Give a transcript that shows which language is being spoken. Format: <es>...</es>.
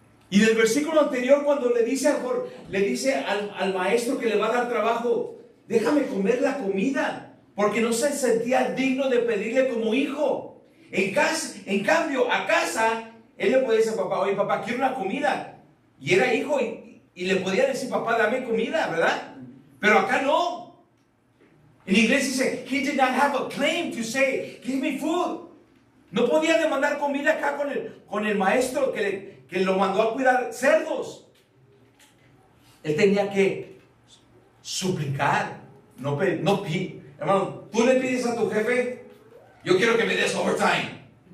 <es>Y del versículo anterior, cuando le dice al maestro que le va a dar trabajo: déjame comer la comida, porque no se sentía digno de pedirle como hijo. En cambio, a casa, él le podía decir: papá, oye papá, quiero una comida. Y era hijo y le podía decir: papá, dame comida, ¿verdad? Pero acá no. En inglés dice:</es> <en>he did not have a claim to say, give me food.</en> <es>No podía demandar comida acá con el maestro que lo mandó a cuidar cerdos. Él tenía que suplicar, no pedir. Hermano, tú le pides a tu jefe: yo quiero que me des overtime.</es>